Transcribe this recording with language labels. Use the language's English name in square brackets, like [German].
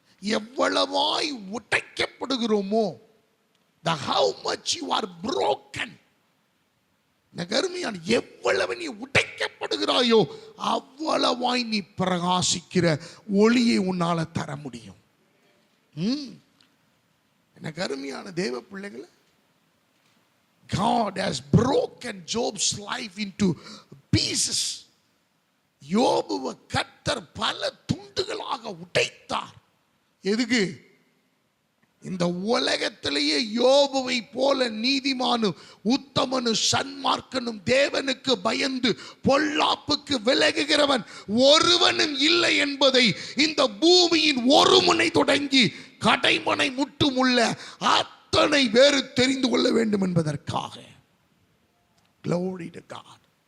[Tamil] எவ்வளவாய் உடைக்கப்படுகிறோமோ, [English] the how much you are broken, [Tamil] நகர்மையான எவ்வளவு நீ உடைக்கப்படுகிறாயோ அவ்வளவாய் நீ பிரகாசிக்கிற ஒளியை உன்னால தர முடியும். எனக்கு அருமையான தேவ பிள்ளைகளை, [English] God has broken Job's life into pieces. [Tamil] யோபுவை கர்த்தர் பல துண்டுகளாக உடைத்தார். எதுக்கு? இந்த உலகத்திலேயே யோபுவை போல நீதிமானும் உத்தமனும் சன்மார்க்கனும் தேவனுக்கு பயந்து பொல்லாப்புக்கு விலகுகிறவன் ஒருவனும் இல்லை என்பதை இந்த பூமியின் ஒரு முனை தொடங்கி கடைமனை முட்டும் உள்ள அத்தனை பேரு தெரிந்து கொள்ள வேண்டும் என்பதற்காக. [English] Glory to God.